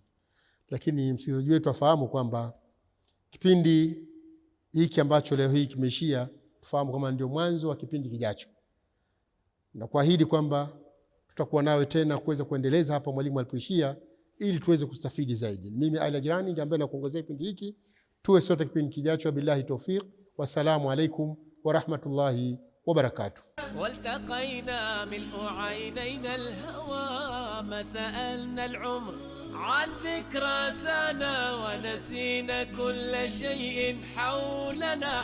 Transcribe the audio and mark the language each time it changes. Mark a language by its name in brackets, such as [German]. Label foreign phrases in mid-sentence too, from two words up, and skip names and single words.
[Swahili] Lakini msikilizaji wetu afahamu kwamba kipindi hiki ambacho leo hii kimeishia, tufahamu kama ndio mwanzo wa kipindi kijacho. Na kuahidi kwamba tutakuwa nawe tena kuweza kuendeleza hapa mwalimu alipoishia, ili tuweze kustafidi zaidi. Mimi Ali Ajrani ndiye ambaye nakuongozea kipindi hiki. Tuwe sote kipindi kijacho. [Arabic] بالله التوفيق. والسلام عليكم ورحمة الله وبركاته. والتقينا ملء عينينا الهوى ما سألنا العمر عن ذكرى سنة ونسينا كل شيء حولنا.